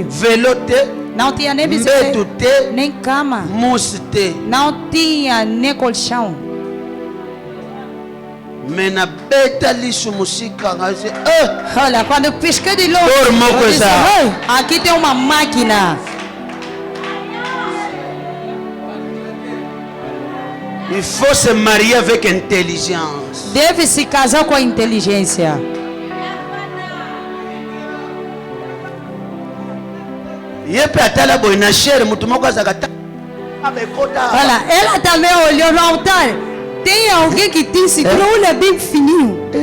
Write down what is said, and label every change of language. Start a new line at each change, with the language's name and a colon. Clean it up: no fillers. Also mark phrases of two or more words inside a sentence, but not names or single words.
Portuguese: Não tinha nem bicicleta, nem cama. Não tinha nem colchão. Olha, quando eu pisquei de longe, eu disse, aqui tem uma máquina.
French: Il faut se marier avec intelligence.
Portuguese: Deve se casar com a inteligência. Olha, ela também olhou no altar. Tem alguém que tem esse olho bem fininho.